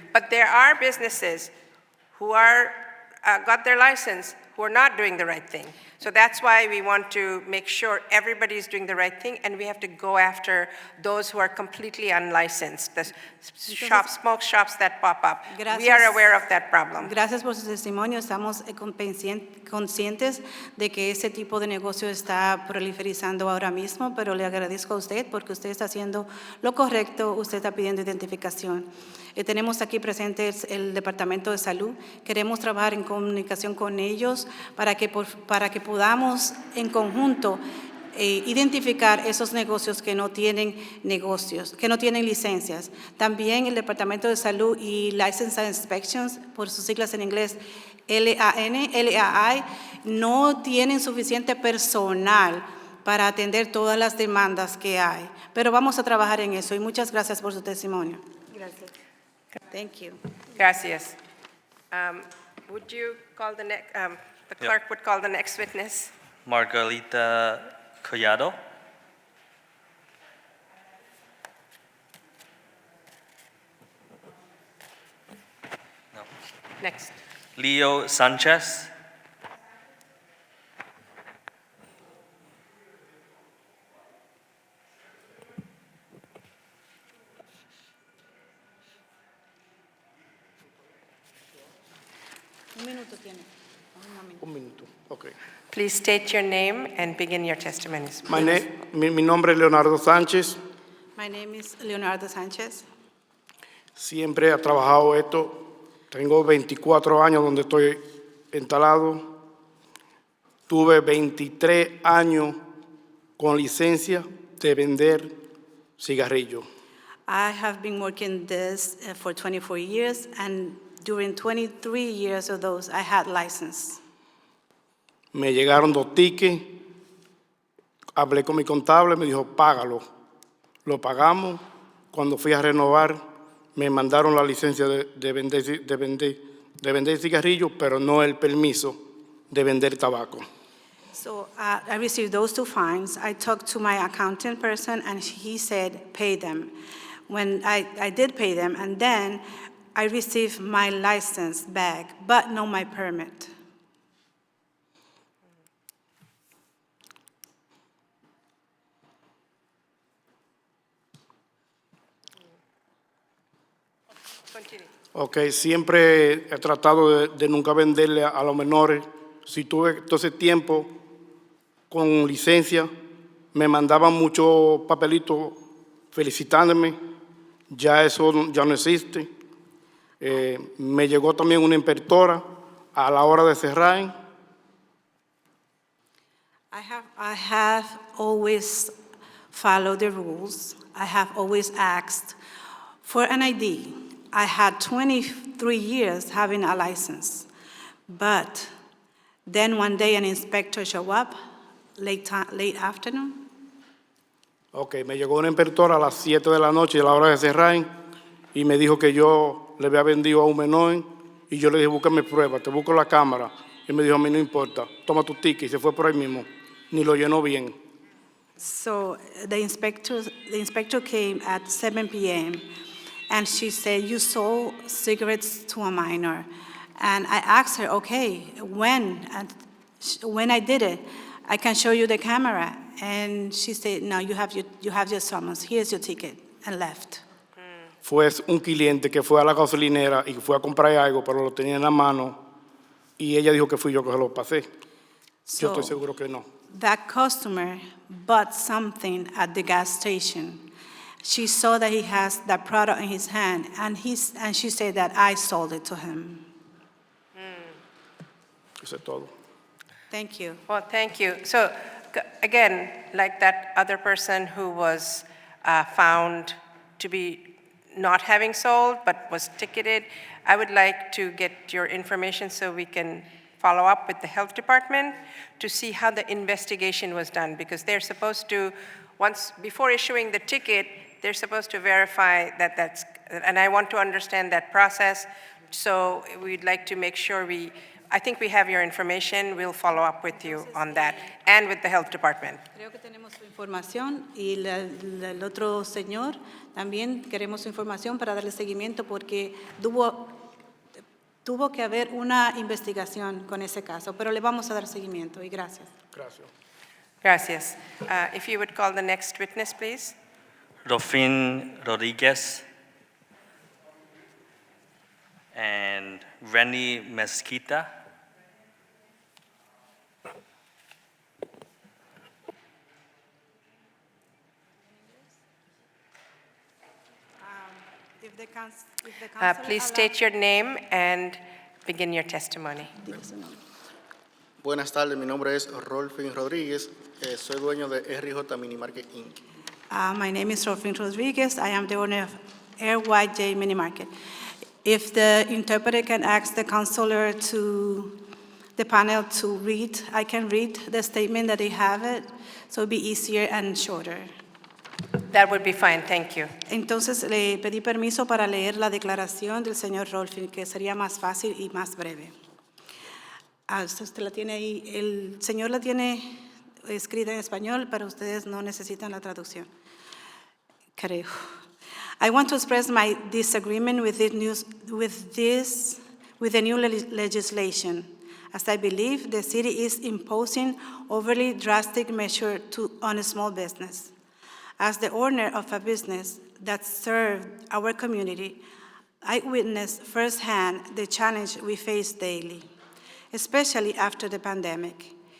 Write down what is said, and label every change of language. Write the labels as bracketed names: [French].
[English] But there are businesses who are got their license who are not doing the right thing. So that's why we want to make sure everybody is doing the right thing, and we have to go after those who are completely unlicensed, the shops, smoke shops that pop up. We [Spanish] Gracias. [English] are aware of that problem. [Spanish] Gracias por su testimonio. Estamos conscientes de que ese tipo de negocio está proliferando ahora mismo, pero le agradezco a usted porque usted está haciendo lo correcto, usted está pidiendo identificación. Tenemos aquí presentes el Departamento de Salud. Queremos trabajar en comunicación con ellos para que podamos en conjunto identificar esos negocios que no tienen licencias. También el Departamento de Salud y License Inspections, por sus siglas en inglés, LAI, no tienen suficiente personal para atender todas las demandas que hay. Pero vamos a trabajar en eso y muchas gracias por su testimonio. Gracias. [English] Thank you. [Spanish] Gracias. [English] Would you call the next, the clerk would call the next witness? Margarita Collado. No. Next. Leo Sanchez. [Spanish] Un minuto tiene. Un minuto, ok. [English] Please state your name and begin your testimonies. [Spanish] Mi nombre es Leonardo Sánchez. [English] My name is Leonardo Sánchez. [Spanish] Siempre he trabajado esto. Tengo 24 años donde estoy instalado. Tuve 23 años con licencia de vender cigarrillos. [English] I have been working this for 24 years, and during 23 years of those, I had license. [Spanish] Me llegaron 2 tickets. Hablé con mi contable, me dijo, págalo. Lo pagamos. Cuando fui a renovar, me mandaron la licencia de vender cigarrillos, pero no el permiso de vender tabaco. [English] So I received those 2 fines. I talked to my accounting person, and he said, pay them. When I did pay them, and then I received my license back, but not my permit. Continue. [Spanish] Ok, siempre he tratado de nunca venderle a los menores. Si tuve todo ese tiempo con licencia, me mandaban muchos papelitos felicitándome. Ya eso ya no existe. Me llegó también una inspectora a la hora de cerrar. [English] I have always followed the rules. I have always asked for an ID. I had 23 years having a license. But then one day an inspector showed up, late afternoon. [Spanish] Ok, me llegó una inspectora a las 7 de la noche a la hora de cerrar y me dijo que yo le había vendido a un menor y yo le dije, búscame pruebas, te busco la cámara. Y me dijo, a mí no importa, toma tu ticket y se fue por ahí mismo. Ni lo llenó bien. [English] So the inspector came at 7 p.m. and she said, you sold cigarettes to a minor. And I asked her, okay, when? And when I did it, I can show you the camera. And she said, no, you have your summons. Here's your ticket, and left. [Spanish] Fue un cliente que fue a la gasolinera y fue a comprar algo, pero lo tenía en la mano y ella dijo que fui yo que se lo pasé. Yo estoy seguro que no. [English] That customer bought something at the gas station. She saw that he has that product in his hand, and she said that I sold it to him. [Spanish] Eso es todo. [English] Thank you. Well, thank you. So, again, like that other person who was found to be not having sold but was ticketed, I would like to get your information so we can follow up with the health department to see how the investigation was done, because they're supposed to, once before issuing the ticket, they're supposed to verify that that's, and I want to understand that process, so we'd like to make sure I think we have your information, we'll follow up with you on that, and with the health department. [Spanish] Creo que tenemos su información y el otro señor también queremos su información para darle seguimiento porque tuvo que haber una investigación con ese caso, pero le vamos a dar seguimiento y gracias. Gracias. Gracias. [English] If you would call the next witness, please. Rofin Rodriguez and Renny Mesquita. If the council Please state your name and begin your testimony. [Spanish] Buenas tardes, mi nombre es Rolfin Rodríguez, soy dueño de RJ Mini Market Inc. [English] My name is Rofin Rodriguez. I am the owner of RYJ Mini Market. If the interpreter can ask the counselor the panel to read, I can read the statement that they have it, so it'll be easier and shorter. That would be fine, thank you. [Spanish] Entonces, le pedí permiso para leer la declaración del señor Rolfin, que sería más fácil y más breve. Usted la tiene ahí, el señor la tiene escrita en español, pero ustedes no necesitan la traducción. Creo. [English] I want to express my disagreement with the new legislation, as I believe the city is imposing overly drastic measures on a small business. As the owner of a business that served our community, I witnessed firsthand the challenge we face daily, especially after the pandemic.